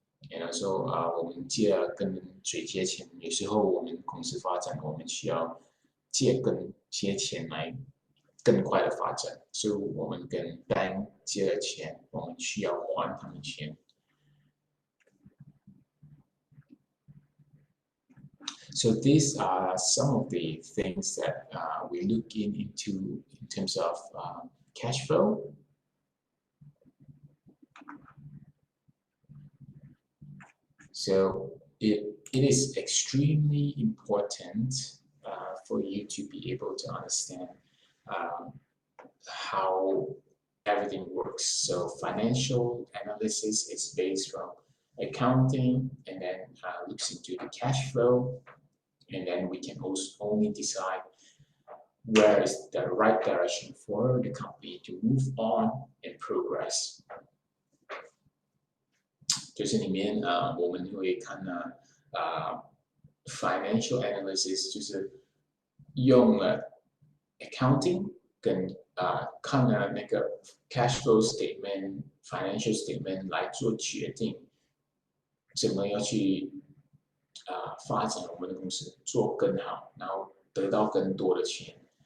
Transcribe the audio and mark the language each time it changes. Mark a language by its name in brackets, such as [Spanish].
[English] And also [Chinese] 我们借了跟谁借钱，有时候我们公司发展，我们需要借钱来更快的发展，所以我们跟 bank 借了钱，我们需要还他们钱。 [English] So these are some of the things that we look into in terms of cash flow. So it is extremely important for you to be able to understand how everything works. So financial analysis is based from accounting, and then looks into the cash flow, and then we can also only decide where is the right direction for the company to move on and progress. [Chinese] 就是里面我们会看financial analysis 就是用了 accounting 跟看了那个 cash flow statement、financial statement 来做决定，怎么要去发展我们的公司，做更好，然后得到更多的钱。